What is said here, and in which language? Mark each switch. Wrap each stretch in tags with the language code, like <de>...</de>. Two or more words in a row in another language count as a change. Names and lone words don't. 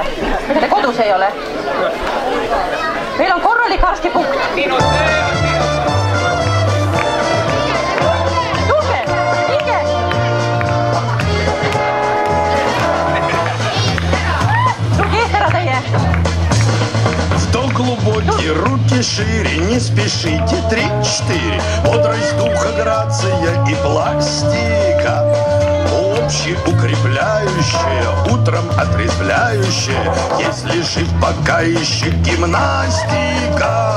<et>Mida te kodus ei ole. Meil on korralik arstipunkt. Tulge, minge. Tulge eest ära teie.</et> <ru>Вдох глубокий, руки шире, не спешите, 3-4. Бодрость духа, грация и пластика. Общеукрепляющая, утром отрезвляющая, если жив пока еще гимнастика.</ru>